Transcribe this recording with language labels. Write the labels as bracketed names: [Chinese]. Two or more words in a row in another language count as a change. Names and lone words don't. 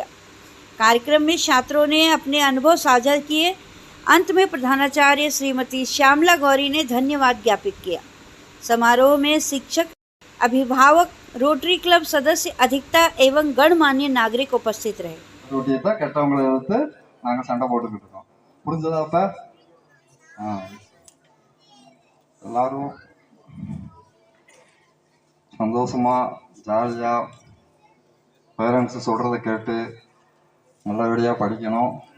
[Hindi] कार्यक्रम में छात्रों ने अपने अनुभव साझा किए। अंत में प्रधानाचार्य श्रीमती श्यामला गौरी ने धन्यवाद ज्ञापित किया। समारोह में शिक्षक, अभिभावक, रोटरी क्लब सदस्य, अधिकता एवं गणमान्य नागरिक उपस्थित रहे। [Tamil] எல்லாரும் சந்தோஷமாக ஜாலியாக பேரண்ட்ஸு சொல்கிறத கேட்டு நல்லபடியாக படிக்கணும்.